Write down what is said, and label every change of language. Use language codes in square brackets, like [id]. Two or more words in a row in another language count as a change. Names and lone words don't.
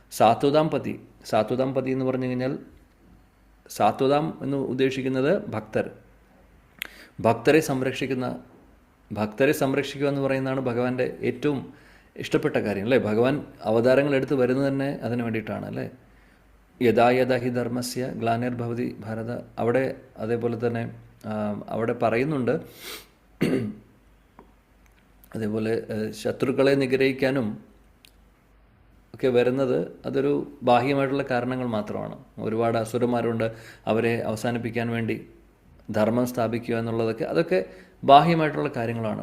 [ml] സാത്വതാംപതി എന്ന് പറഞ്ഞു കഴിഞ്ഞാൽ സാത്വതാം എന്ന് ഉദ്ദേശിക്കുന്നത് ഭക്തരെ സംരക്ഷിക്കുക എന്ന് പറയുന്നതാണ് ഭഗവാന്റെ ഏറ്റവും ഇഷ്ടപ്പെട്ട കാര്യം അല്ലേ. ഭഗവാൻ അവതാരങ്ങൾ എടുത്ത് വരുന്നത് തന്നെ അതിന് വേണ്ടിയിട്ടാണ് അല്ലേ. [sa] യഥാ യഥാ ഹി ധർമ്മസ്യ ഗ്ലാനിർഭവതി ഭാരത. [ml] അവിടെ അതേപോലെ തന്നെ അവിടെ പറയുന്നുണ്ട്, അതേപോലെ ശത്രുക്കളെ നിഗ്രഹിക്കാനും ഒക്കെ വരുന്നത് അതൊരു ബാഹ്യമായിട്ടുള്ള കാരണങ്ങൾ മാത്രമാണ്. ഒരുപാട് അസുരന്മാരുണ്ട്, അവരെ അവസാനിപ്പിക്കാൻ വേണ്ടി ധർമ്മം സ്ഥാപിക്കുക എന്നുള്ളതൊക്കെ അതൊക്കെ ബാഹ്യമായിട്ടുള്ള കാര്യങ്ങളാണ്.